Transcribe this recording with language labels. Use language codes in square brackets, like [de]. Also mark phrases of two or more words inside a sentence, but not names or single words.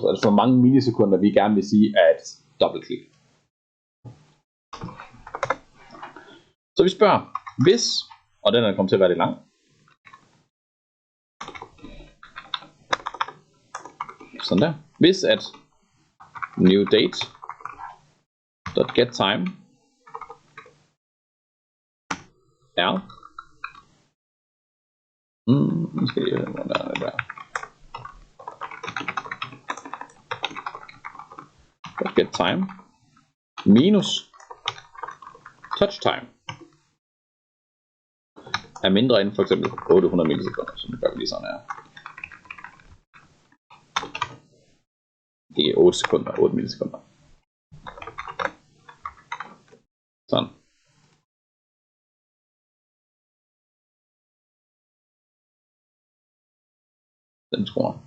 [da] Altså hvor mange millisekunder vi gerne vil sige er et dobbeltklik. Så vi spørger, hvis, og den er kommet til at være lidt lang. Sådan der. Hvis at [en] new date get time [da] er nu skal jeg der. [en] Get time [da] minus touch time er mindre end for eksempel 800 millisekunder, som det gør lige sådan her. Det er 8 sekunder, 8 millisekunder. Sådan. Den tror jeg.